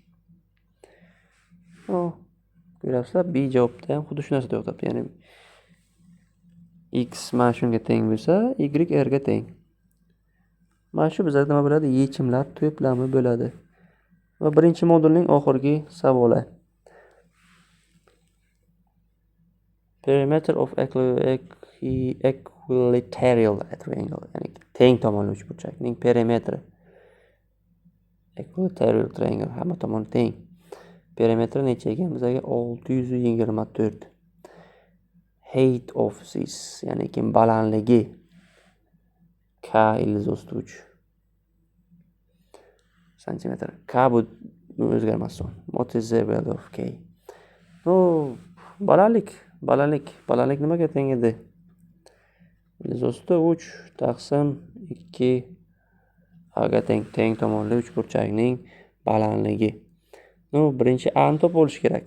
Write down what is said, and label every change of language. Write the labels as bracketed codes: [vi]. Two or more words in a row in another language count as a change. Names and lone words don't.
[uz] Ko'ryapsizlar, B javobda ham xuddi shu narsada yo'qotdi. Ya'ni x mana shunga teng bo'lsa, y r ga teng. Mana shu bizda nima bo'ladi? Yechimlar to'plami bo'ladi. Va birinchi modulning oxirgi savoli. [en] Perimeter of equilateral triangle, [uz] ya'ni teng tomonli uchburchakning perimetri. [en] Equilateral triangle [uz] hamma tomoni teng. Perimetri necha ekan? Bizga 624. [en] Height of this, [uz] ya'ni kim balandligi K ildiz osti 3 santimetr. K bu o'zgarmasdan. [en] What is the value of K? [uz] Balalik nimaga teng edi? Ildiz osti 3 taqsim 2 A ga teng tomonli uchburchakning balandligi. Birinchi A ni topib olish kerak.